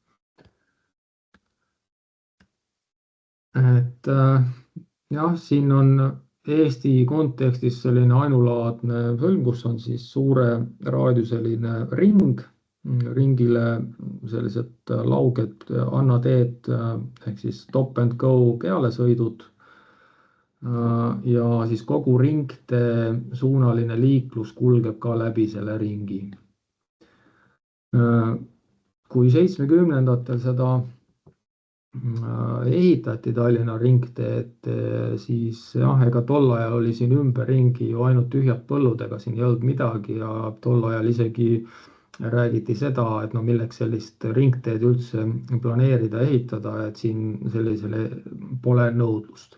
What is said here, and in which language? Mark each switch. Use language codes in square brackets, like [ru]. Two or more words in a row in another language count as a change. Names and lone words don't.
[et] Et jah, siin on Eesti kontekstis selline ainulaadne hõlm, kus on siis suure raadiuseline ring, ringile sellised lauged annateed ehk siis [en] stop and go [et] pealesõidud ja siis kogu ringtee suunaline liiklus kulgeb ka läbi selle ringi. Kui 70-ndatel seda ehitati Tallinna ringteed, siis jah, ega tol ajal oli siin ümberringi ju ainult tühjad põllud, ega siin ei olnud midagi ja tol ajal isegi räägiti seda, et no milleks sellist ringteed üldse planeerida, ehitada, et siin sellisele pole nõudlust.